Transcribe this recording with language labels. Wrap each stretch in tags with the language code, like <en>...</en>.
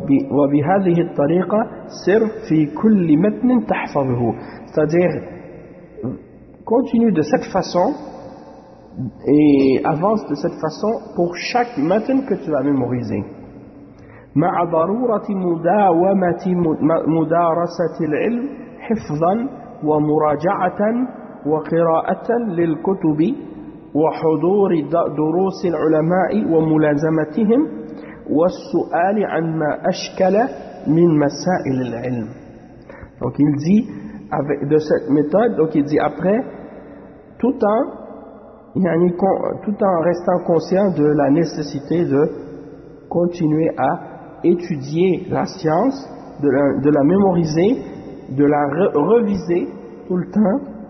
<ar>وبهذه الطريقة سر في كل متن تحفظه.</ar> <fr>C'est-à-dire, continue de cette façon et avance de cette façon pour chaque matin que tu vas mémoriser.</fr> <ar>مع ضرورة مداومة مدارسة العلم حفظا ومراجعة وقراءة للكتب وحضور دروس العلماء وملازمتهم والسؤال عن ما أشكل من مسائل العلم.</ar> <fr>Donc il dit avec de cette méthode, donc il dit après tout un tout en restant conscient de la nécessité de continuer à étudier la science, de la mémoriser, de la reviser tout le temps,</fr>